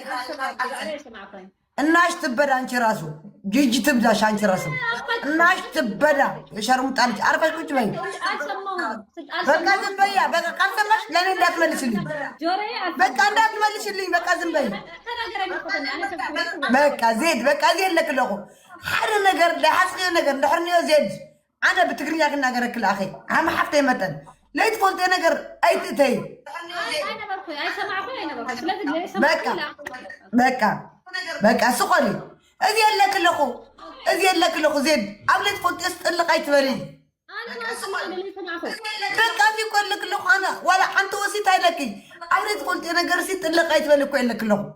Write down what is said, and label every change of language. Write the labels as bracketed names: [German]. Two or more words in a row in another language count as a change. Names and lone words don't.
[Amharic] እናሽ ትበዳ አንቺ ራሱ ጂጂ ትብዳሽ አንቺ ራሱ እናሽ ትበዳ የሸርሙጣ ልጅ አርፈሽ ቁጭ በይ። በቃ ዝም በይ። በቃ ካልሰማሽ ለእኔ እንዳትመልሽልኝ። በቃ እንዳትመልሽልኝ። በቃ ዝም በይ። [Tigrinya] በቃ ዜድ ለክለኹ ሓደ ነገር ለሓስኪ ነገር ድሕርኒዮ ዜድ ኣነ ብትግርኛ ክናገረክል ኣኸ ኣመ ሓፍተይ መጠን ለይትፈልጦ ነገር ኣይትእተይ። በቃ ስቆሊ እዚ የለክለኹ ዜድ ኣብ ለይትፈልጦ ስጥልቕ ኣይትበሊ። በቃ እዚ እኮ የለክለኹ ኣነ ዋላ ሓንቲ ወሲት ኣይለኪ ኣብ ለይትፈልጦ ነገር ሲ ጥልቕ ኣይትበሊ እኮ የለክለኹ።